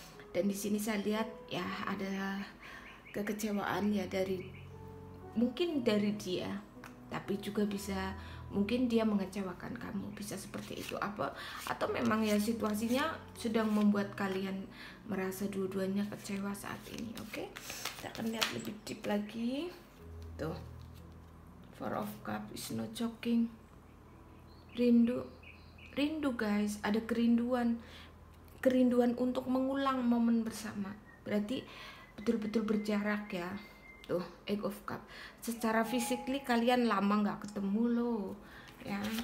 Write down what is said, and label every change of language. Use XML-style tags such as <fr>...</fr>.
<id>Dan di sini saya lihat ya ada kekecewaan ya, mungkin dari dia, tapi juga bisa mungkin dia mengecewakan kamu, bisa seperti itu. Atau memang ya situasinya sedang membuat kalian merasa dua-duanya kecewa saat ini. Oke, kita akan lihat lebih deep lagi.</id> <en>Tuh, Four of Cups is not joking.</en> <id>Rindu guys, ada kerinduan untuk mengulang momen bersama. Berarti betul-betul berjarak ya. Tuh, Eight of Cups. Secara physically kalian lama nggak ketemu loh ya.</id>